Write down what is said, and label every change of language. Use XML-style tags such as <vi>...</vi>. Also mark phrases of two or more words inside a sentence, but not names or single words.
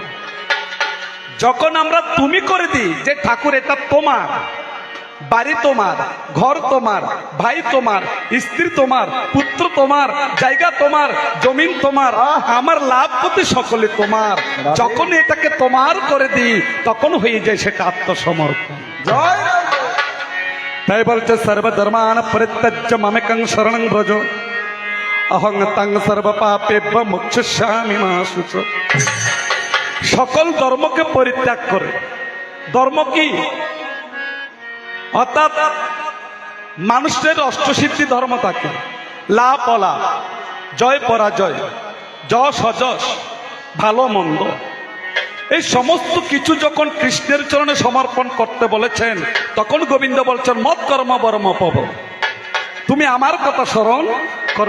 <bn>যখন আমরা তুমি করে দিই যে ঠাকুর এটা তোমার, বাড়ি তোমার, ঘর তোমার, ভাই তোমার, স্ত্রী তোমার, পুত্র তোমার, জায়গা তোমার, জমিন তোমার, আমার লাভ ক্ষতি সকলে তোমার, যখন এটাকে তোমার করে দিই, তখন হয়ে যায় সেটা আত্মসমর্পণ। জয় রাম। তাই বলছে,</bn> <sa>সর্বধর্মান পরিত্যজ্য মামেকং শরণং ব্রজ, অহং তং সর্ব পাপেভ্য মোক্ষয়িষ্যামি মা শুচি।</sa> <bn>সকল ধর্মকে পরিত্যাগ করে। ধর্ম কি? অর্থাৎ মানুষের অষ্টসিদ্ধি ধর্ম থাকে, লাভ অলাভ, জয় পরাজয়, যশ অযশ, ভালো মন্দ, এই সমস্ত কিছু যখন কৃষ্ণের চরণে সমর্পণ করতে বলেছেন, তখন গোবিন্দ বলছেন, মত কর্ম বর্ম পব, তুমি আমার কথা স্মরণ করো।</bn>